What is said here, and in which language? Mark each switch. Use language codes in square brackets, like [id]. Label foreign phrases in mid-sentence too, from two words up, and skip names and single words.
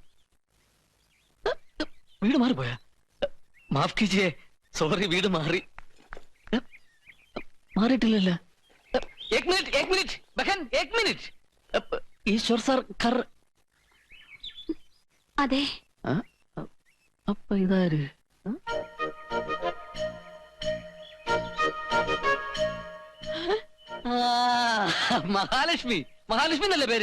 [ml] വീട് മാറിപ്പോയാ? [hi] माफ़ कीजिए, [ml] സോറി, വീട് മാറി. മാറിയിട്ടില്ലല്ലോ. [hi] एक मिनिट बहन, एक मिनिट. ഈശ്വർ സാർ കർ. [ml] അതെ. അപ്പൊ ഇതാര്? മഹാലക്ഷ്മി. മഹാലക്ഷ്മി എന്നല്ലേ പേര്?